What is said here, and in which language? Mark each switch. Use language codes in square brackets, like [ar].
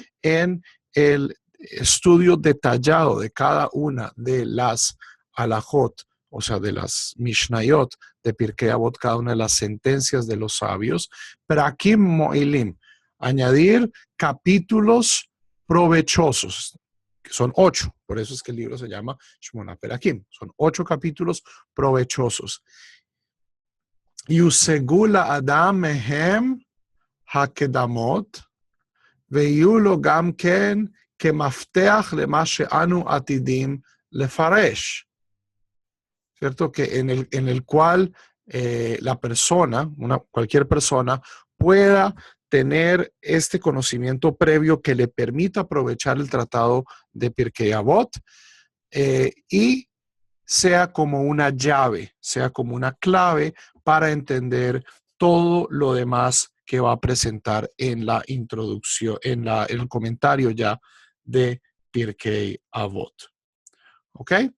[es] en el estudio detallado de cada una de las halajot, o sea, de las mishnayot de Pirkei Avot, cada una de las sentencias de los sabios, [he] prakim mo'ilim, [es] añadir capítulos provechosos, que son 8, por eso es que el libro se llama Shmona Perakim, son 8 capítulos provechosos. [he] יושגו לאדם מהם הקדמות, ויהיו לו גם כן כמפתח למה שאנו עתידים לפרש. [es] ¿Cierto? Que en el cual la persona, cualquier persona, pueda tener este conocimiento previo que le permita aprovechar el tratado de Pirkei Avot y sea como una llave, sea como una clave para entender todo lo demás que va a presentar en la introducción, en el comentario ya de Pirkei Avot. ¿Ok?